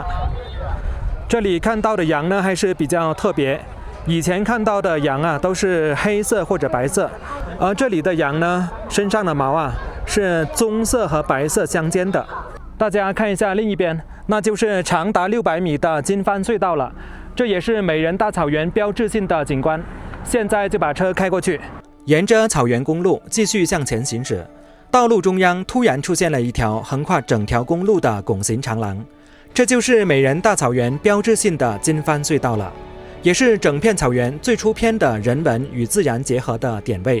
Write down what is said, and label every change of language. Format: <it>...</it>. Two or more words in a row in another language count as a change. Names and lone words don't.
<zh>這裡看到的羊呢還是比較特別，以前看到的羊啊都是黑色或者白色，而這裡的羊呢身上的毛啊是棕色和白色相間的。大家看一下另一邊，那就是長達600米的金帆隧道了，這也是美人大草原標誌性的景觀。現在就把車開過去，沿着草原公路繼續向前行駛，道路中央突然出現了一條橫跨整條公路的拱形長廊，這就是美人大草原標誌性的金帆隧道了，也是整片草原最出片的人文與自然結合的點位。</zh>